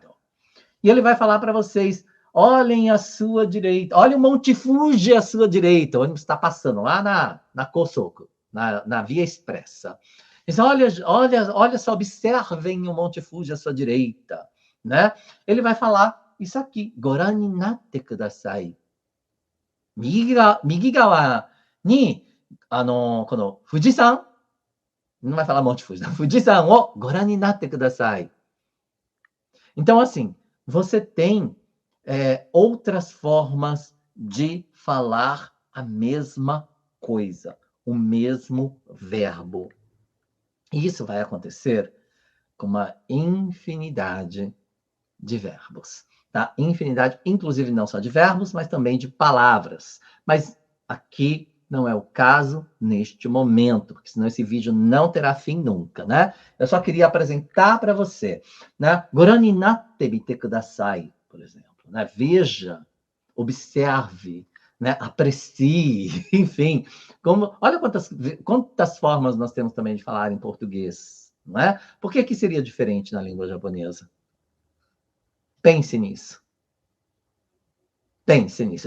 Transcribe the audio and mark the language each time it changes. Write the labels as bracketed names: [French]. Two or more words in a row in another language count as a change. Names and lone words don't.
[Portuguese] E ele vai falar para vocês, olhem à sua direita, olha o Monte Fuji à sua direita, o ônibus está passando lá na Kosoko, na Via Expressa. Então, olha só, observem o Monte Fuji à sua direita, né? Ele vai falar isso aqui, [Japanese] ご覧になってください. 右側に、この富士山, [Portuguese] não vai falar Monte Fuji, não, [Japanese] 富士山をご覧になってください. [Portuguese] Então, assim, você tem outras formas de falar a mesma coisa, o mesmo verbo. E isso vai acontecer com uma infinidade de verbos. Tá? Infinidade, inclusive não só de verbos, mas também de palavras. Mas aqui não é o caso neste momento, porque senão esse vídeo não terá fim nunca, né? Eu só queria apresentar para você, né? [Japanese] ご覧になってみてください, [Portuguese] por exemplo, né? Veja, observe, né? Aprecie, enfim. Olha quantas formas nós temos também de falar em português, não é? Por que seria diferente na língua japonesa? Pense nisso. Pense nisso.